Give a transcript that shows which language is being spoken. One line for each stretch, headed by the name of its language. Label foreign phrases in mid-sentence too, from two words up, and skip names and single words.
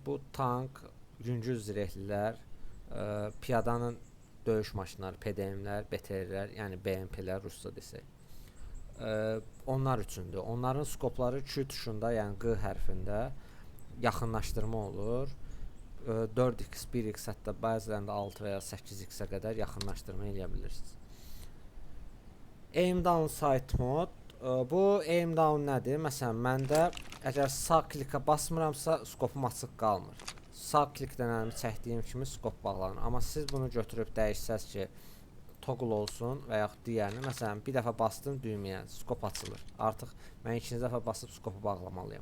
Azerbaijani: Bu tank, yüngül zirehlilər, piyadanın döyüş maşınları, PDM-lər, BTR-lər, yəni BMP-lər rusca desək. Onlar üçündür. Onların skopları Q tuşunda, yəni Q hərfində yaxınlaşdırma olur. 4x, 1x, hətta bəzilərində 6 və ya 8x-ə qədər yaxınlaşdırma eləyə bilirsiniz.
English: Aim down sight mode. Bu aim down nədir?
Azerbaijani: Məsələn, məndə əgər sağ klikə basmıramsa, skopum açıq qalmır. Sağ klikdən əlimi çəkdiyim kimi skop bağlanır. Amma siz bunu götürüb dəyişsəz ki, toggle olsun və yaxud digərini, məsələn, bir dəfə bastım düyməyə, skop açılır. Artıq mən ikinci dəfə basıb skopu bağlamalıyam.